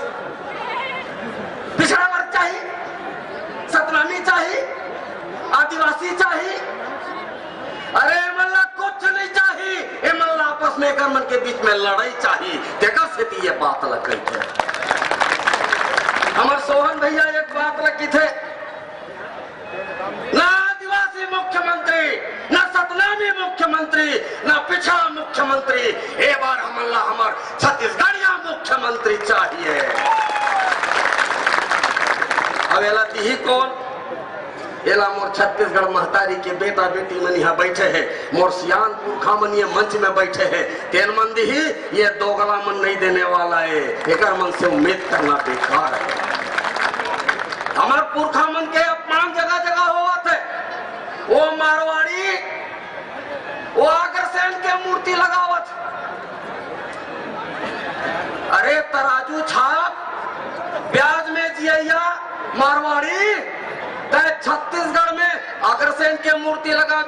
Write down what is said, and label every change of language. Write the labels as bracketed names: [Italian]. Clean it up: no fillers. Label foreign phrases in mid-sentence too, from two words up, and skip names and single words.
[Chhattisgarhi] पिछड़ा वर्ग चाहिए, सतनामी चाहिए, आदिवासी चाहिए, अरे मल्ला कुछ नहीं चाहिए, मल्ला आपस में कर मन के बीच में लड़ाई चाहिए। देखा से ये बात लग गई थे। हमारे सोहन भैया एक बात रखी थे, ना आदिवासी मुख्यमंत्री, ना सतनामी मुख्यमंत्री, ना पिछड़ा मुख्यमंत्री, ए बार हमला हमार छत्तीसगढ़िया मुख्यमंत्री चाहिए। अब एला दी कौन? एला मोर छत्तीसगढ़ महतारी के बेटा बेटी मन यहाँ बैठे हैं, मोर सियान पुरखा मन ये मंच में बैठे हैं, तेन मन दी ही ये दोगला मन नहीं देने वाला है, एक मन से उम्मीद करना बेकार है। हमार पुरखा मन के अपमान जगह जगह हुआ थे, वो मारवाड़ी वो अग्रसेन के मूर्ति लगावत, अरे तराजू छाप ब्याज में जिया मारवाड़ी छत्तीसगढ़ में अग्रसेन के मूर्ति लगावे।